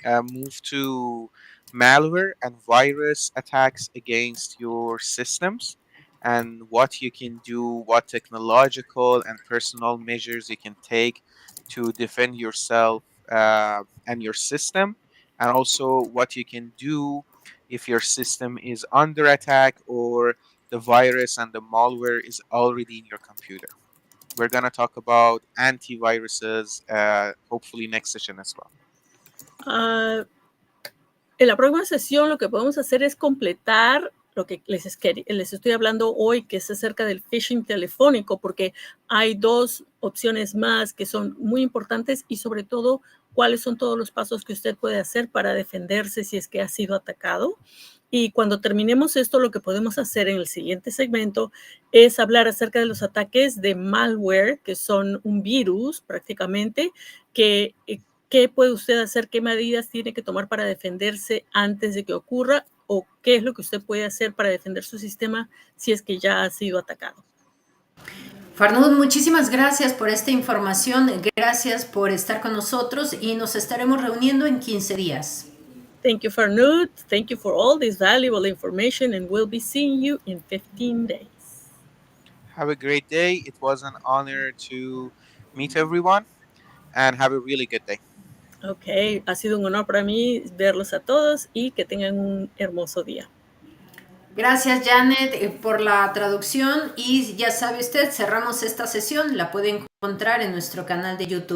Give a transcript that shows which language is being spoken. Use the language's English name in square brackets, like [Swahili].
[English] move to malware and virus attacks against your systems, and what you can do, what technological and personal measures you can take to defend yourself and your system, and also what you can do if your system is under attack or the virus and the malware is already in your computer. We're going to talk about antiviruses, hopefully next session as well. [Spanish] En la próxima sesión lo que podemos hacer es completar lo que les estoy hablando hoy, que es acerca del phishing telefónico, porque hay dos opciones más que son muy importantes, y sobre todo cuáles son todos los pasos que usted puede hacer para defenderse si es que ha sido atacado. Y cuando terminemos esto, lo que podemos hacer en el siguiente segmento es hablar acerca de los ataques de malware, que son un virus prácticamente, que ¿Qué puede usted hacer? ¿Qué medidas tiene que tomar para defenderse antes de que ocurra? ¿O qué es lo que usted puede hacer para defender su sistema si es que ya ha sido atacado? Farnood, muchísimas gracias por esta información, gracias por estar con nosotros y nos estaremos reuniendo en 15 días. [English] Thank you, Farnood. Thank you for all this valuable information, and we'll be seeing you in 15 days. Have a great day. It was an honor to meet everyone, and have a really good day. [Spanish] Ok, ha sido un honor para mí verlos a todos y que tengan un hermoso día. Gracias, Janet, por la traducción y ya sabe usted, cerramos esta sesión, la puede encontrar en nuestro canal de YouTube.